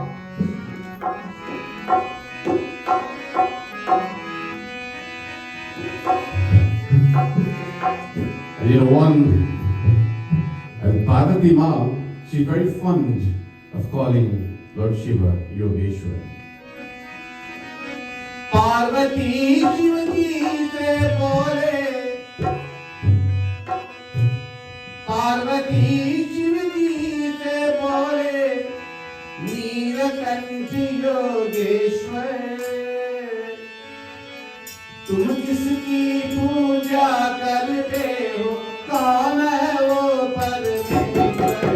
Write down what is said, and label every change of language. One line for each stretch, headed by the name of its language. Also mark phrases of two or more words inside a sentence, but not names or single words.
English: And and Parvati Ma, she's very fond of calling Lord Shiva Yogeshwar.
Hindi: पार्वती शिव जी से बोले, पार्वती शिव जी से बोले, नीलकंठी योगेश्वर. तुम किसकी पूजा करते हो, कौन है वो परमेश्वर?